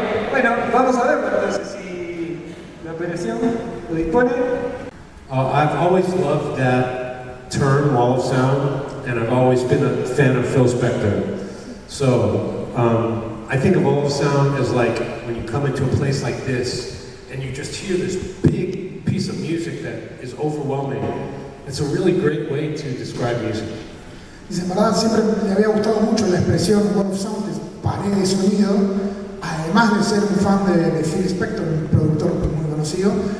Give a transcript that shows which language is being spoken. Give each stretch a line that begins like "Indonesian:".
Spanish: Bueno, vamos a ver entonces si la operación lo dispone.
English: I've always loved that term, wall of sound, and I've always been a fan of Phil Spector. So I think of wall of sound as like when you come into a place like this and you just hear this big piece of music that is overwhelming. It's a really great way to describe music.
Spanish: Dice, en verdad siempre le había gustado mucho la expresión
English: wall of sound,
Spanish: que es pared de sonido, además de ser un fan de Phil Spector, un productor muy conocido.